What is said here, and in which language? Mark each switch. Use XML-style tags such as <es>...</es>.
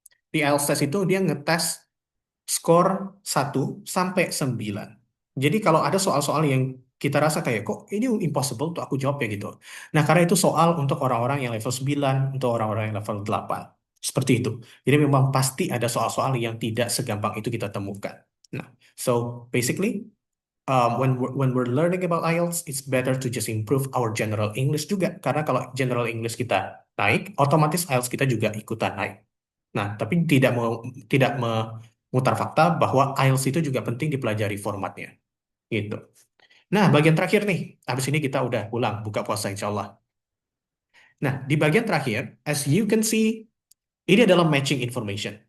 <id>Di IELTS test itu dia ngetes skor 1 sampai 9. Jadi kalau ada soal-soal yang kita rasa kayak, kok ini impossible untuk aku jawab ya gitu. Nah, karena itu soal untuk orang-orang yang level 9, untuk orang-orang yang level 8. Seperti itu. Jadi memang pasti ada soal-soal yang tidak segampang itu kita temukan.</id> <en>Nah, so basically, when we're learning about IELTS, it's better to just improve our general English</en> <id>juga. Karena kalau general English kita naik, otomatis IELTS kita juga ikutan naik. Nah, tapi tidak memutar fakta bahwa IELTS itu juga penting dipelajari formatnya. Gitu. Nah, bagian terakhir nih. Habis ini kita udah pulang, buka puasa insya Allah. Nah, di bagian terakhir,</id> <en>as you can see,</en> <id>ini adalah matching information.</id>